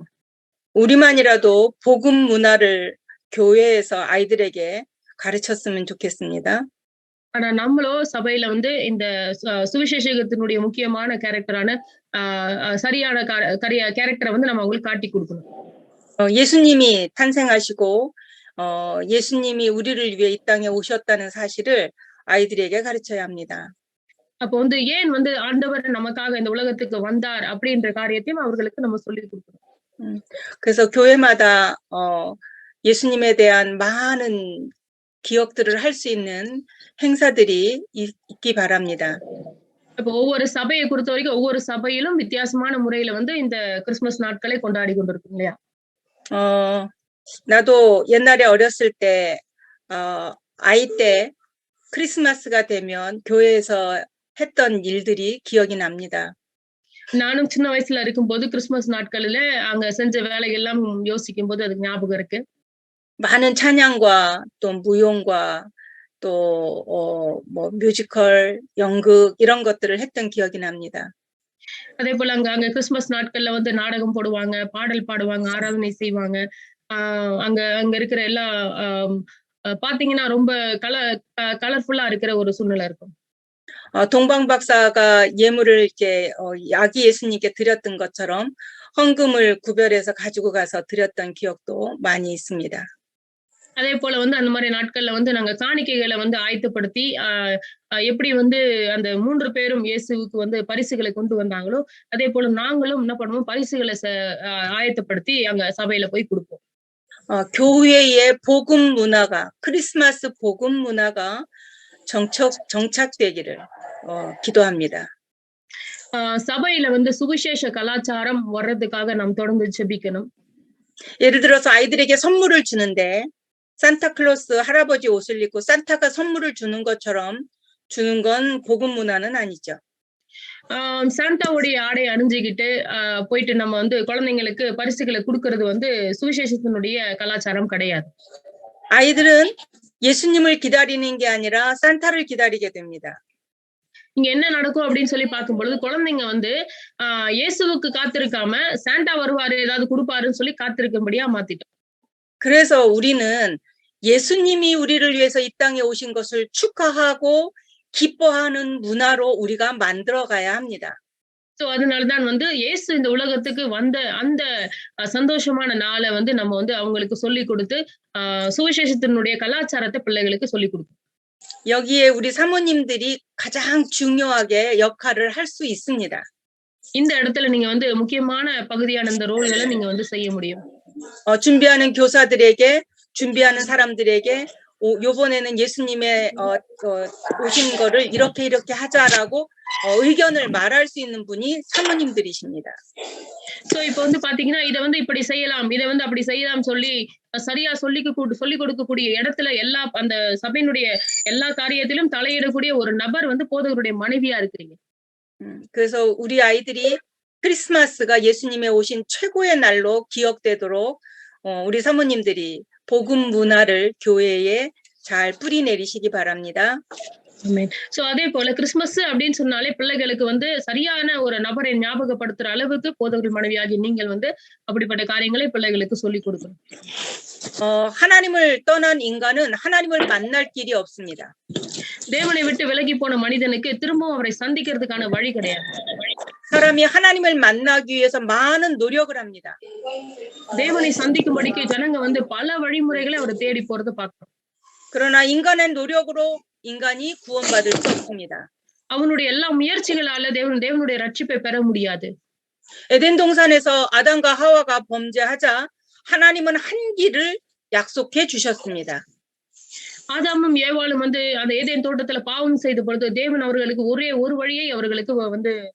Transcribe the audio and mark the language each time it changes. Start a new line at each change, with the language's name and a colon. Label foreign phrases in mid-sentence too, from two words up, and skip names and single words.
Korean: 우리만이라도 복음 문화를 교회에서 아이들에게 가르쳤으면 좋겠습니다.
Tamil: ஆனா நம்மளோ சபையில வந்து இந்த சுவிசேஷத்தினுடைய முக்கியமான கேரக்டரான சரியான கேரக்டரை வந்து நம்ம அவங்களுக்கு காட்டி கொடுக்கணும்.
Korean: 예수님이 탄생하시고 예수님이 우리를 위해 이 땅에 오셨다는 사실을 아이들에게 가르쳐야 합니다.
Tamil: அப்போ வந்து ஏன் வந்து ஆண்டவர் நமக்காக இந்த உலகத்துக்கு வந்தார் அப்படின்ற காரியத்தையும் அவர்களுக்கு நம்ம சொல்லி கொடுக்கணும்.
Korean: 그래서 교회마다 예수님에 대한 많은 기억들을 할 수 있는 행사들이 있기 바랍니다.
Tamil: அப்போ ஒவ்வொரு சபையை பொறுத்த வரைக்கும் ஒவ்வொரு சபையிலும் வித்தியாசமான முறையில வந்து இந்த கிறிஸ்மஸ் நாட்களை கொண்டாடி கொண்டிருக்கும் இல்லையா?
Korean: 나도 옛날에 어렸을 때 아이 때 크리스마스가 되면 교회에서 했던 일들이 기억이 납니다.
Tamil: நானும் சின்ன வயசுல இருக்கும்போது கிறிஸ்மஸ் நாட்களில அங்க செஞ்ச வேலைகள் எல்லாம் யோசிக்கும் போது அது ஞாபகம் இருக்கு.
Korean: 많은 찬양과 또 무용과 또 뭐 뮤지컬, 연극 이런 것들을 했던 기억이 납니다.
Tamil: அதே போல அங்க கிறிஸ்மஸ் நாட்கள்ல வந்து நாடகம் போடுவாங்க, பாடல் பாடுவாங்க, ஆராதனை செய்வாங்க. அங்க இருக்கிற எல்லா பாத்தீங்கன்னா ரொம்ப கலர்ஃபுல்லா இருக்கிற ஒரு சூழ்நிலை இருக்கும்.
Korean: 동방박사가 예물을 이제 아기 예수님께 드렸던 것처럼 헌금을 구별해서 가지고 가서 드렸던 기억도 많이 있습니다.
Tamil: அதே போல வந்து அந்த மாதிரி நாட்கள்ல வந்து நாங்க காணிக்கைகளை வந்து ஆயத்தப்படுத்தி எப்படி வந்து அந்த 3 பேரும் இயேசுவுக்கு வந்து பரிசுகளை கொண்டு வந்தாங்களோ அதே போல நாங்களும் என்ன பண்ணுவோம், பரிசுகளை ஆயத்தப்படுத்தி அங்க சபையில போய் கொடுப்போம்.
Korean: 교회의 복음 문화가 크리스마스 복음 문화가 정착되기를 기도합니다.
Tamil: சபையில வந்து சுவிசேஷ கலாச்சாரம் வர்றதுக்காக நாம் தொடர்ந்து ஜெபிக்கணும்.
Korean: 예를 들어서 아이들에게 선물을 주는데 산타클로스 할아버지 옷을 입고 산타가 선물을 주는 것처럼 주는 건 복음 문화는 아니죠.
Tamil: சாண்டாவுடைய ஆடை அணிஞ்சுக்கிட்டு போயிட்டு நம்ம வந்து குழந்தைங்களுக்கு பரிசுகளை கொடுக்கறது வந்து சுவிசேஷத்தினுடைய கலாச்சாரம் கிடையாது.
Korean: 아이들은 예수님을 기다리는 게 아니라 산타를 기다리게 됩니다.
Tamil: இங்க என்ன நடக்கும் அப்படின்னு சொல்லி பார்க்கும் பொழுது குழந்தைங்க வந்து இயேசுவுக்கு காத்திருக்காம சாண்டா வருவாரு ஏதாவது கொடுப்பாருன்னு சொல்லி காத்திருக்கும்படியா மாத்திட்டோம்.
Korean: 그래서 우리는 예수님이 우리를 위해서 이 땅에 오신 것을 축하하고 기뻐하는 문화로 우리가 만들어 가야 합니다.
Tamil: சோ அதனாலதான் வந்து இயேசு இந்த உலகத்துக்கு வந்த அந்த சந்தோஷமான நாளை வந்து நம்ம வந்து அவங்களுக்கு சொல்லி கொடுத்து சுவிசேஷத்தினுடைய கலாச்சாரத்தை பிள்ளைகளுக்கு சொல்லி கொடுக்கணும்.
Korean: 여기에 우리 사모님들이 가장 중요하게 역할을 할 수 있습니다.
Tamil: இந்த இடத்துல நீங்க வந்து முக்கியமான பகுதியான இந்த ரோல்களை நீங்க வந்து செய்ய முடியும்.
Korean: 준비하는 교사들에게 준비하는 사람들에게 요번에는 예수님의 오신 거를 이렇게 하자라고 의견을 말할 수 있는 분이 사모님들이십니다.
Tamil: சோ இப்போ வந்து பாத்தீங்கன்னா இதை வந்து இப்படி செய்யலாம் இதை வந்து அப்படி செய்யலாம் சொல்லி சரியா சொல்லி கொடுக்கக்கூடிய இடத்துல எல்லா அந்த சபையினுடைய எல்லா காரியத்திலும் தலையிடக்கூடிய ஒரு நபர் வந்து போதகருடைய மனைவியா இருக்கிறீங்க.
Korean: 그래서 우리 아이들이 크리스마스가 예수님의 오신 최고의 날로 기억되도록 우리 사모님들이 복음 문화를 교회에 잘 뿌리 내리시기 바랍니다.
Tamil: சோ அதே போல கிறிஸ்துமஸ் அப்படின்னு சொன்னாலே பிள்ளைகளுக்கு வந்து சரியான ஒரு நபரை ஞாபகப்படுத்துற அளவுக்கு போதகர் மனைவியாகி நீங்கள் வந்து அப்படிப்பட்ட காரியங்களை பிள்ளைகளுக்கு சொல்லி கொடுக்கணும்.
Korean: 하나님을 떠난 인간은 하나님을 만날 길이 없습니다.
Tamil: தேவனை விட்டு விலகி போன மனிதனுக்கு திரும்பவும் அவரை சந்திக்கிறதுக்கான வழி கிடையாது.
Korean: 사람이 하나님을 만나기 위해서 많은 노력을 합니다.
Tamil: தேவனை சந்திக்கும்படிக்கு ஜனங்க வந்து பல வழிமுறைகளை அவரை தேடி போறது பார்க்கிறோம்.
Korean: 그러나 인간의 노력으로 인간이 구원받을 수 없습니다.
Tamil: அவனுடைய எல்லா முயற்சிகளால தேவனுடைய ரட்சிப்பை பெற முடியாது.
Korean: 에덴 동산에서 아담과 하와가 범죄하자 하나님은 한 길을 약속해 주셨습니다.
Tamil: ஆதாமும் ஏவாளும் வந்து அந்த ஏதேன் தோட்டத்துல பாவம் செய்த பொழுது தேவன் அவர்களுக்கு ஒரே ஒரு வழியை அவர்களுக்கு வந்து